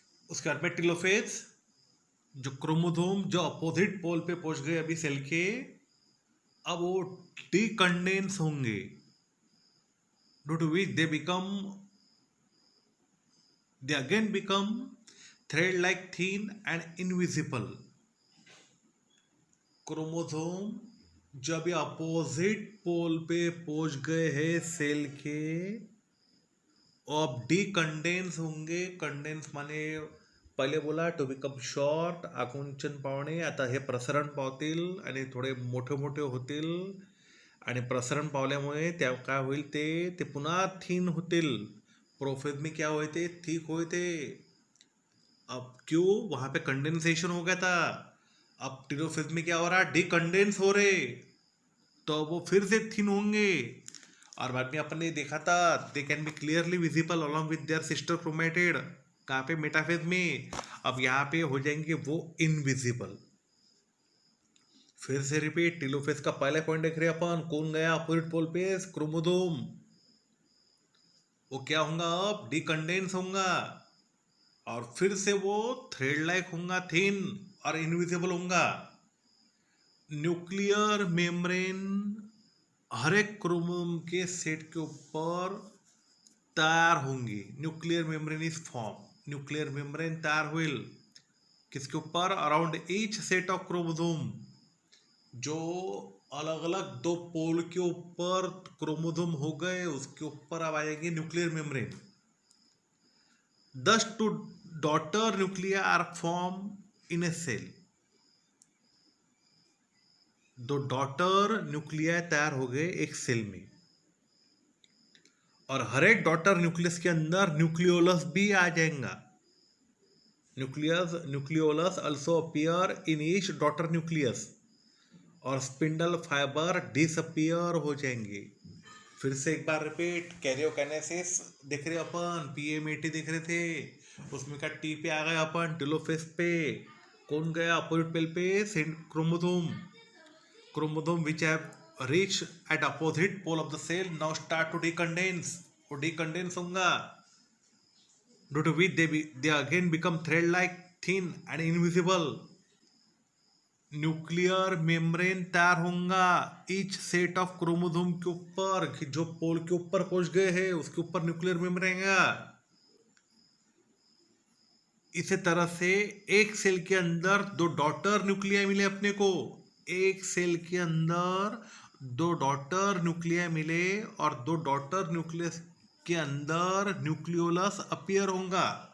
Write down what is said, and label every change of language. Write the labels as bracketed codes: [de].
[hi] उसके बाद में टेलोफेज, जो क्रोमोसोम जो अपोजिट पोल पे पहुंच गए अभी सेल के, अब वो डीकंडेंस होंगे, [en] Due to which they again become thread like thin and invisible। [hi] Chromosome जब ये अपोजिट पोल पे पहुंच गए हैं सेल के, अब डीकंडेंस होंगे। [mr] कंडेंस माने पहिले बोला [en] to become short, [mr] आकुंचन पावणे, आता हे प्रसरण पावतील आणि थोडे मोठे मोठे होतील आणि प्रसरण पावल्यामुळे त्या काय होईल ते पुन्हा थिन होतील। [hi] प्रोफेज में क्या हुए थे? थिक हुए थे। अब क्यों? वहां पे कंडेंसेशन हो गया था। अब टेलोफेज में क्या हो रहा? डीकंडेंस हो रहे, तो वो फिर से थिन होंगे। और बाद में अपन ने देखा था [en] They can be clearly visible along with their sister chromatid. [hi] कहाँ पे? मेटाफेज में। अब यहाँ पे हो जाएंगे वो इनविजिबल। फिर से रिपीट, टेलोफेज का पहला पॉइंट देख रहे अपन, कौन गया अपोजिट पोल पे? क्रोमोसोम। वो क्या होगा? अब डीकंडेंस होगा और फिर से वो थ्रेड लाइक होगा, थिन और इनविजिबल होगा। न्यूक्लियर मेम्ब्रेन हर एक क्रोमोसोम के सेट के ऊपर तैयार होंगी। [en] nuclear membrane is form, [hi] nuclear membrane तैयार हुई किसके ऊपर? [en] Around each set of chromosome. [hi] जो अलग अलग 2 पोल के ऊपर क्रोमोसोम हो गए उसके ऊपर अब आएंगे nuclear membrane. [en] Thus 2 daughter nuclei are formed in a cell। [hi] 2 daughter nuclei तैयार हो गए एक सेल में, और हर एक डॉटर न्यूक्लियस के अंदर न्यूक्लियोलस भी आ जाएगा। [en] Nucleolus also appear in each daughter nucleus। [hi] और स्पिंडल फाइबर डिसअपियर हो जाएंगे। फिर से एक बार रिपीट, कैरियोकाइनेसिस देख रहे अपन, PAMAT देख रहे थे, उसमें का T पे आ गए अपन, टेलोफेज पे। [en] कौन गया opposite pole पे? Chromosome. Chromosome which have reach at opposite pole of the cell now start to decondense. [hi] वो डिकंडेंस होगा, [en] due to which they again become thread like, thin and invisible. [hi] Nuclear membrane तैयार होगा [en] each set of chromosome [hi] के ऊपर, जो पोल के ऊपर पहुंच गए हैं उसके ऊपर न्यूक्लियर मेम्ब्रेन रहेगा। इसी तरह से एक सेल के अंदर दो डॉटर न्यूक्लिया मिले अपने को, एक सेल के अंदर दो डॉटर न्यूक्लिया मिले और दो डॉटर न्यूक्लियस के अंदर न्यूक्लियोलस अपीयर होगा।